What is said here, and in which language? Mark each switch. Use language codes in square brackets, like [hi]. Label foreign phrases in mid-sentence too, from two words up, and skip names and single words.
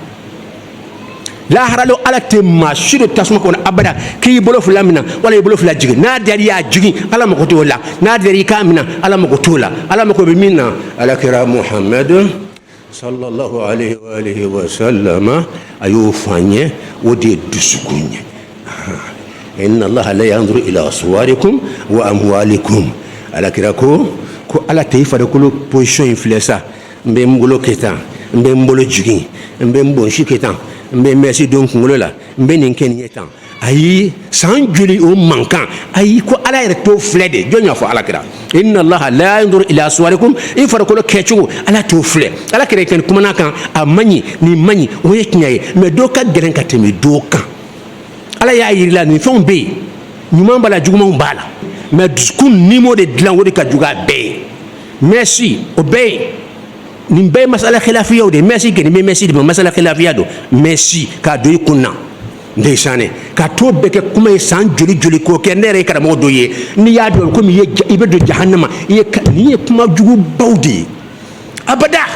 [bm] laharalo ala tɛ maa si do tasuma kɔnɔ abada k'i bolo fila minɛ wala i bolo fila jigin n'a diyara i y'a jigin ala mago t'o la n'a diyara i k'a minɛ ala mago t'o la ala mago bɛ min na alakira muhamadu [ar] صلى الله عليه وسلم [bm] a y'o fɔ an ye o de ye dusukun ye [ar] إن الله لا ينظر إلى صوركم وأموالكم [bm] alakira ko ala tɛ i farikolo position in filɛ sa n bɛ n bolo kɛ tan n bɛ n bolo jigin n bɛ n bonsi kɛ tan n bɛ mɛsi don kunkolo la n bɛ nin kɛ nin ye tan ayi san joli o mankan ayi ko ala yɛrɛ t'o filɛ de jɔn y'a fɔ alakira [ar] إن الله لا ينظر إلى صوركم [bm] i farikolo kɛcogo ala t'o filɛ alakira kɛni kumana kan a man ɲi nin man ɲi o ye tiɲɛ ye mɛ dɔ ka gɛlɛn ka tɛmɛ dɔ kan ala y'a yirila nin fɛnw bɛ yen ɲuman b'a la jugumanw b'a la mɛ dusukun nimo de dilan o de ka jugu a bɛɛ ye mɛsi o bɛɛ ye nin bɛɛ ye masala khilafiyaw de mɛsi kɛ nin bɛ mɛsi de ma masala khilafiya don mɛsi k'a don i kun na ndeysane ka to bɛɛ kɛ kuma ye san joli joli k'o kɛ ne yɛrɛ ye karamɔgɔ dɔ ye n'i y'a dɔn komi i bɛ don jahannama nin ye kuma jugubaw de ye abada